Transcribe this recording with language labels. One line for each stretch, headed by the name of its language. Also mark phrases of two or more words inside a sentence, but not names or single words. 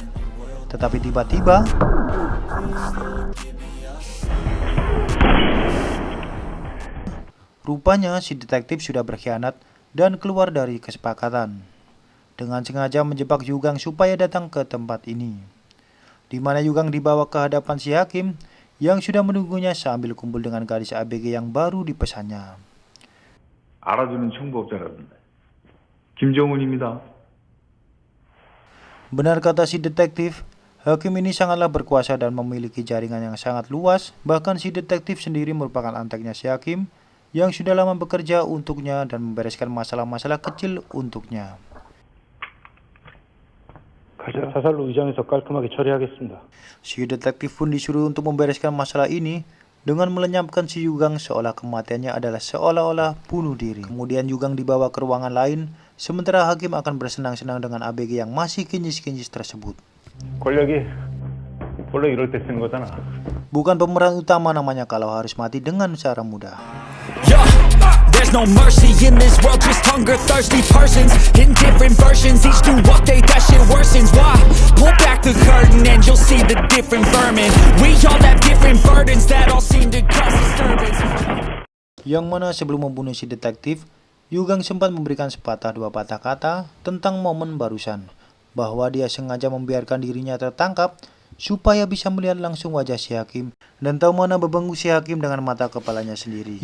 Indonesian: Tetapi tiba-tiba rupanya si detektif sudah berkhianat dan keluar dari kesepakatan dengan sengaja menjebak Yugang supaya datang ke tempat ini, di mana Yugang dibawa ke hadapan si hakim yang sudah menunggunya sambil kumpul dengan gadis ABG yang baru dipesannya.
Korean: 알아주는 청부업자라던데. 김정훈입니다.
Indonesian: Benar kata si detektif, hakim ini sangatlah berkuasa dan memiliki jaringan yang sangat luas. Bahkan si detektif sendiri merupakan anteknya si hakim yang sudah lama bekerja untuknya dan membereskan masalah-masalah kecil untuknya.
Korean: 가자. 사살로 위장해서 깔끔하게 처리하겠습니다.
Indonesian: Si detektif pun disuruh untuk membereskan masalah ini dengan melenyapkan si Yugang seolah kematiannya adalah seolah-olah bunuh diri. Kemudian Yugang dibawa ke ruangan lain, sementara hakim akan bersenang-senang dengan ABG yang masih kinyis-kinyis tersebut.
Korean: 권력이 원래 이럴 때 쓰는 거잖아.
Indonesian: Bukan pemeran utama namanya kalau harus mati dengan cara mudah.
English: Yeah, there's no mercy in this world, just hunger-thirsty persons in different versions. Each new update, that shit worsens. Why? Pull back the curtain and you'll see the different vermin. We all have different burdens that all seem to cause disturbance.
Indonesian: Yang mana sebelum membunuh si detektif, Yugang sempat memberikan sepatah dua patah kata tentang momen barusan, bahwa dia sengaja membiarkan dirinya tertangkap supaya bisa melihat langsung wajah si hakim dan tahu mana bebengu si hakim dengan mata kepalanya sendiri.